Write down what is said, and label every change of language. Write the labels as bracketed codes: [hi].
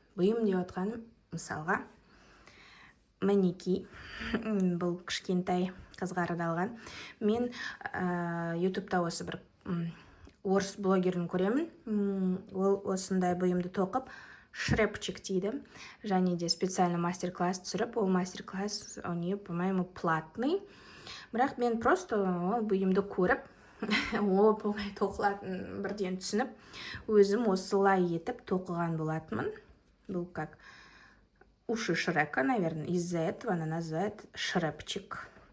[kk] Бұйым деп отқаным, мысалға, мінекей. Бұл кішкентай қызға арналған. Мен ютубта осы бір орыс блогерін көремін. Ол осындай бұйымды тоқып, шрепчик дейді. Және де [ru] специально [kk] мастер-класс түсіріп, ол мастер-класс, [ru] по-моему, платный. [kk] Бірақ мен [ru] просто [kk] бұйымды көріп, оңай тоқылатын бірден түсініп, өзім осылай етіп тоқыған болатынмын. Бұл [ru] как уши Шрека, наверное, из-за этого она называет шрепчик.